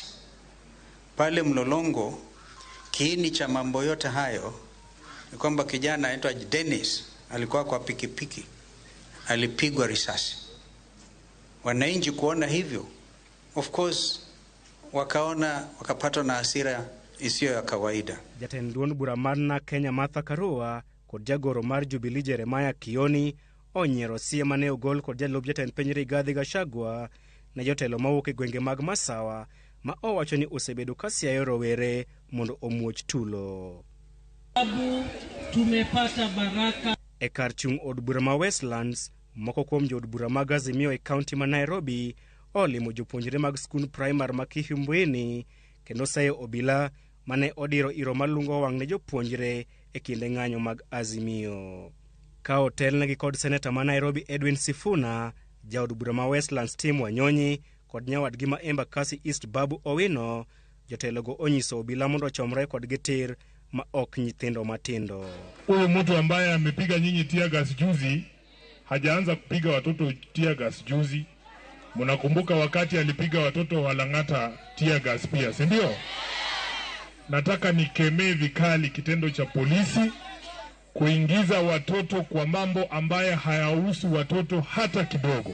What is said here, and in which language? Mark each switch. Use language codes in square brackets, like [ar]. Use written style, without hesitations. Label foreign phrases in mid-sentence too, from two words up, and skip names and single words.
[sw] Pale Mlolongo, kiini cha mambo yote hayo ni kwamba kijana anaitwa Dennis alikuwa kwa pikipiki, alipigwa risasi. Wananchi kuona hivyo, [en] of course [sw] wakapatwa na hasira isiyo ya kawaida. [luo] Jatend duond bura mar na Kenya Martha Karua kod jagoro mar Jubilee Jeremiah Kioni onyiero sie mane ogol kod jalup jatend piny Rigathi Gachagua na jotelo mawuok e gwenge mag Masawa ma owacho ni osebedo ka siayo rowere mondo omuoch tulo. [sw] Tumepata baraka. [luo] E kar chung' od bura ma Westlands, moko kuom jood bura mag Azimio e kaunti ma Nairobi olimo jopuonjre mag skul primar ma Kihimbweni kendo sayo obila mane odiro iro malungo wang' ne jopuonjre e kinde ng'anyo mag Azimio. Ka otelnegi kod seneta ma Nairobi Edwin Sifuna, jaod bura ma Westlands Tim Wanyonyi kod nyawadgi ma Embakasi East Babu Owino, jotelogo onyiso obila mondo chomre kod gitir ma ok nyithindo matindo. [sw] Huyu mtu ambaye amepiga nyinyi [en] tear gas [sw] juzi hajaanza kupiga watoto [en] tear gas [sw] juzi. Mnakumbuka wakati alipiga watoto wa Lang'ata [en] tear gas [sw] pia, si ndio? nataka nikemee vikali kitendo cha polisi kuingiza watoto kwa mambo ambaye hayahusu watoto hata kidogo.